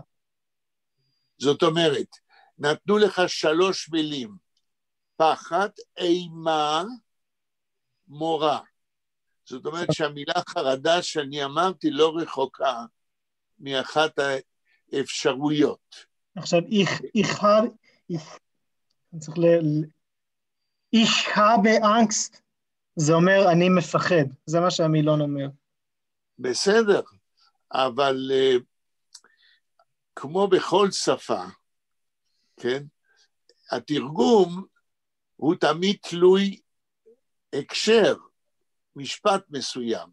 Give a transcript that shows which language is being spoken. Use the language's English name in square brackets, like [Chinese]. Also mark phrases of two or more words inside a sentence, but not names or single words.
[Hebrew] זאת אומרת, נתנו לך 3 מילים, פחד, אימה, מורא. זאת אומרת שהמילה חרדה שאני אמרתי לא רחוקה מאחת האפשרויות. עכשיו, [German] ich habe Angst, [Hebrew] זה אומר אני מפחד, זה מה שהמילון אומר. בסדר, אבל כמו בכל שפה, כן, התרגום הוא תמיד תלוי הקשר, משפט מסוים.